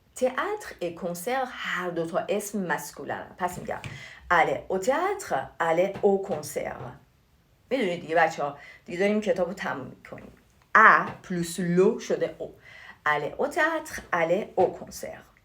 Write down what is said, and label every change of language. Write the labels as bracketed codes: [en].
[fa] تئاتر و کنسرت هر دوتا اسم مسکولن. پس میگم [fr] aller au théâtre, aller au concert. [fa] میدونید دیگه بچه ها، دیگه داریم کتاب رو تموم میکنیم. A plus لو شده او. [fr] aller au théâtre, aller au concert.